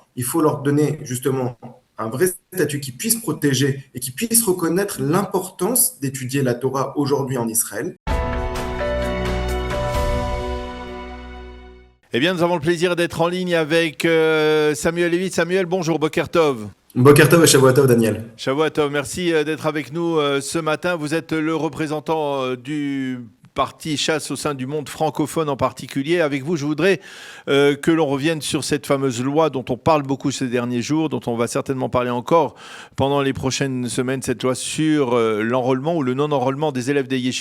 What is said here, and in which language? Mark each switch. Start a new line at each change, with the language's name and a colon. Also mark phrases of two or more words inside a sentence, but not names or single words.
French: Il faut leur donner justement un vrai statut qui puisse protéger et qui puisse reconnaître l'importance d'étudier la Torah aujourd'hui en Israël. Eh bien, nous avons le plaisir d'être en ligne avec Samuel Lévy. Samuel, bonjour,
Hebrew: בוקר טוב. בוקר טוב
French: et
Hebrew: שבוע טוב, Daniel. שבוע טוב,
French: merci d'être avec nous ce matin. Vous êtes le représentant du parti chasse au sein du monde francophone en particulier. Avec vous, je voudrais que l'on revienne sur cette fameuse loi dont on parle beaucoup ces derniers jours, dont on va certainement parler encore pendant les prochaines semaines, cette loi sur l'enrôlement ou le non-enrôlement des élèves des yeshivot.